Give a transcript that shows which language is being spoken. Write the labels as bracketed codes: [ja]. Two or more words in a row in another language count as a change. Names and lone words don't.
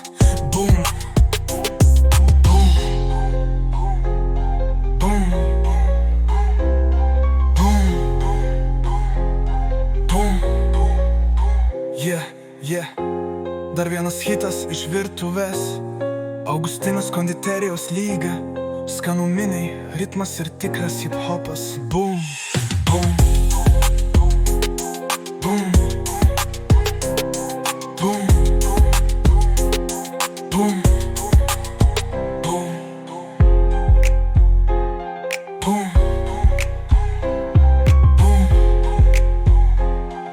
[en] Boom, boom, boom, boom, boom. [lt] Yeah, dar vienas hitas iš virtuvės. Augustinas konditerijos lyga. Skanumynai, ritmas ir tikras hip-hopas. [en] Boom, boom, boom, boom, boom, boom, boom, boom, boom.